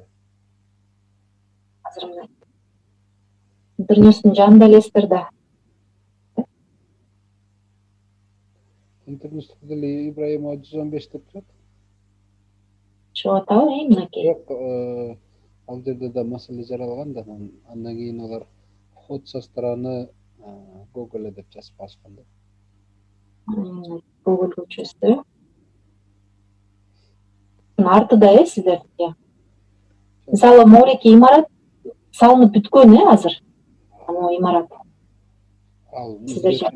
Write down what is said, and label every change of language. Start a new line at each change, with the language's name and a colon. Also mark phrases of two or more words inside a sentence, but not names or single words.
Kyrgyz: Азыр мына интернеттин жанында элесиздер да. Интернетте деле Ибраимова 115 деп турат. Чыгып атабы, мынакей. Бирок ал жерде да маселе жаралган да, андан кийин алар
Russian: вход со стороны
Kyrgyz: Google деп жазып алышкан да. Google көчөсү. Артыда сиздердики. Мисалы, Мореки имарат салынып бүткөн азыр. Ал имарат. Ал Сиздер жакта